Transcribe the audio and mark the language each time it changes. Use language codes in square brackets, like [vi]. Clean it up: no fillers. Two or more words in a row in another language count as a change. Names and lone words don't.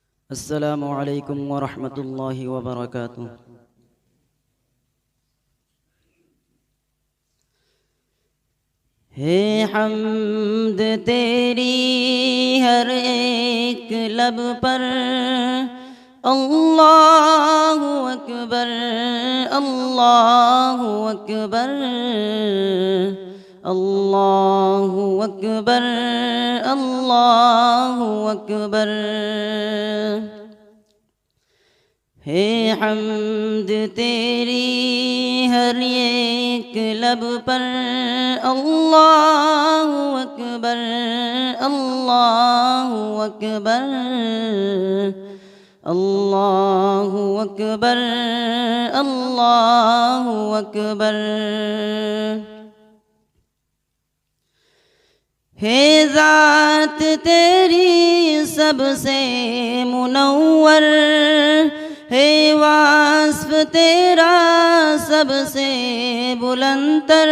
[ar] السلام عليكم ورحمة الله وبركاته. [ur] ہے حمد تیری ہر ایک لب پر, [ar] الله أكبر الله أكبر الله أكبر الله أكبر. [ur] ہے حمد تیری ہر ایک لب پر, [ar] الله أكبر الله أكبر الله أكبر الله أكبر. [ur] ہے ذات تیری سب سے منور، ہے وصف تیرا سب سے بلندتر.